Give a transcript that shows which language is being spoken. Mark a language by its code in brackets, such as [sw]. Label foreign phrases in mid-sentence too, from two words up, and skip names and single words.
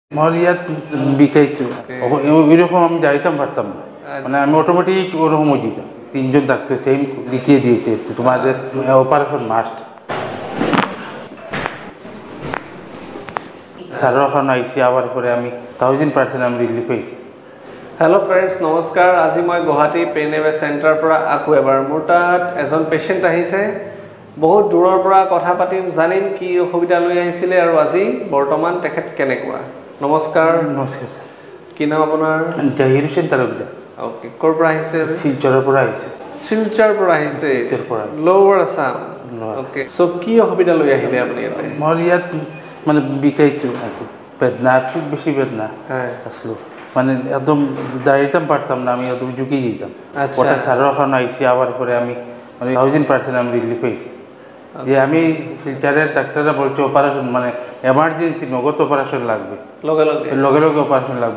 [bn] আমার ইয়াত বিকাইতো ওইরকম আমি যাইতাম পারতাম না, মানে আমি অটোমেটিক ওরকম হয়ে যেতাম। তিনজন ডাক্তার সেম লিখিয়ে দিয়েছে তোমাদের [en] operation must. [bn] স্যারের ওখানে আইসি আবার পরে আমি 1000% আমি রিলিফ পাইছি। [en] hello friends, নমস্কাৰ। [as] আজি মই গুৱাহাটী পেইন এৱে চেণ্টাৰৰ পৰা আকৌ এবাৰ মোৰ তাত এজন পেচেণ্ট আহিছে। বহুত দূৰৰ পৰা কথা পাতিম, জানিম কি অসুবিধা লৈ আহিছিলে আৰু আজি বৰ্তমান তেখেত কেনেকুৱা। নমস্কাৰ। নমস্কাৰ। কি নাম আপোনাৰ? জাহিৰ হুছেইন তালুকদাৰ। অ'কে, ক'ৰ পৰা আহিছে? শিলচৰৰ পৰা আহিছে। শিলচৰ পৰা আহিছে, লৱাৰ আছাম। অ'কে, চ' কি অসুবিধা লৈ আহিলে আপুনি ইয়াতে? মোৰ ইয়াত মানে বিকাইতো বেদনা, [bn] খুব বেশি বেদনা আসলো, মানে একদম দাঁড়াইতাম পারতাম না, আমি একদম ঝুঁকে যেতাম। ওটা স্যারের ওখানে আইসি আবার পরে আমি মানে 1000% আমি রিলিফ পাইছি। যে আমি শিলচরের ডাক্তাররা বলছে অপারেশন মানে এমার্জেন্সি নগদ অপারেশন লাগবে, লগে লগে অপারেশন লাগবে।